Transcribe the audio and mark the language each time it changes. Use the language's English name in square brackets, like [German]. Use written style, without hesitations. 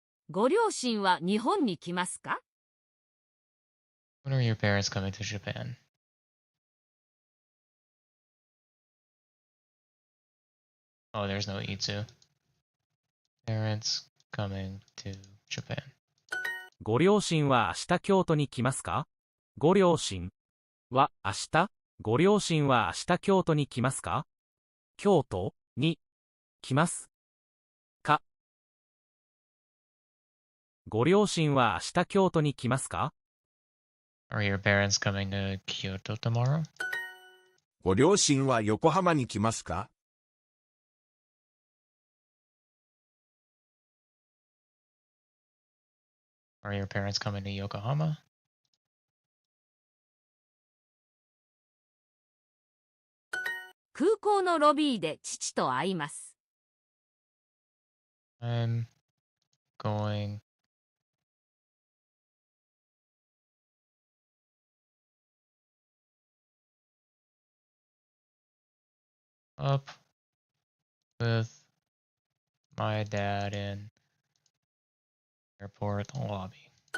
[Japanese] ご両親は日本に来ますか？ [English] When are your parents coming to Japan? Oh, there's no Itsu. Parents coming to Japan. [Japanese] ご両親は明日京都に来ますか？ご両親は明日ご両親は明日京都に来ますか？京都に来ますか？ご両親は明日京都に来ますか？ [English] Are your parents coming to Kyoto tomorrow? [Japanese] ご両親は横浜に来ますか？ [English] Are your parents coming to Yokohama? [Japanese] 空港のロビーで父と会います。 [English] I'm going up with my dad in airport lobby.